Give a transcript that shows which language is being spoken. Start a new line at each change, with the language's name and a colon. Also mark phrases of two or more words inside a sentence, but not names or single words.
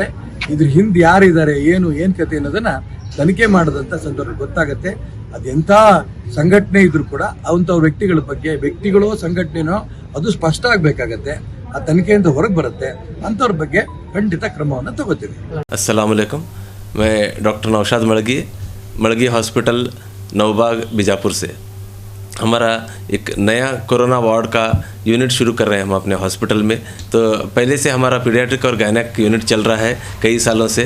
Kannada: ಇದ್ರ ಹಿಂದೆ ಯಾರಿದ್ದಾರೆ, ಏನು ಕತೆ ಅನ್ನೋದನ್ನ ತನಿಖೆ ಮಾಡದಂತ ಸಂದರ್ಭ ಗೊತ್ತಾಗತ್ತೆ. ಅದೆಂಥ ಸಂಘಟನೆ ಇದ್ರು ಕೂಡ ಅಂಥ ವ್ಯಕ್ತಿಗಳ ಬಗ್ಗೆ, ವ್ಯಕ್ತಿಗಳೋ ಸಂಘಟನೆನೋ ಅದು ಸ್ಪಷ್ಟ ಆಗಬೇಕಾಗತ್ತೆ. ಆ ತನಿಖೆಯಿಂದ ಹೊರಗೆ ಬರುತ್ತೆ. ಅಂಥವ್ರ ಬಗ್ಗೆ ಖಂಡಿತ ಕ್ರಮವನ್ನು ತಗೋತೀವಿ.
Arabic: السلام عليكم,
Hindi: मैं डॉक्टर नौशाद मड़गी हॉस्पिटल नवबाग बीजापुर से। हमारा एक नया
English: corona ward
Hindi: का यूनिट शुरू कर रहे हैं हम अपने हॉस्पिटल में। तो पहले से हमारा पीडियाट्रिक और
English: gynaec unit
Hindi: चल रहा है कई सालों से।